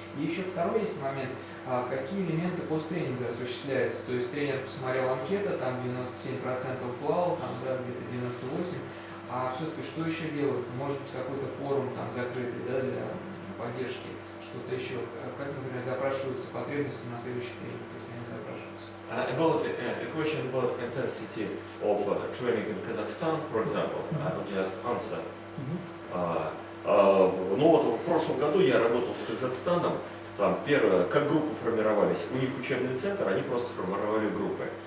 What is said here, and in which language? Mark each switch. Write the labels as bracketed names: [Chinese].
[Russian] И еще второй есть момент, какие элементы посттренинга осуществляются, то есть тренер посмотрел анкету, там 97% клал, там, да, где-то 98%, а все-таки что еще делается? Может быть, какой-то форум там закрытый, да, для поддержки, что-то еще, как, например, запрашиваются потребности на следующий тренинг, если они запрашиваются. [English] About a question about intensity of training in Kazakhstan, for example, I will just answer. [Russian] Ну вот в прошлом году я работал с Казахстаном, там первое, как группы формировались, у них учебный центр, они просто формировали группы.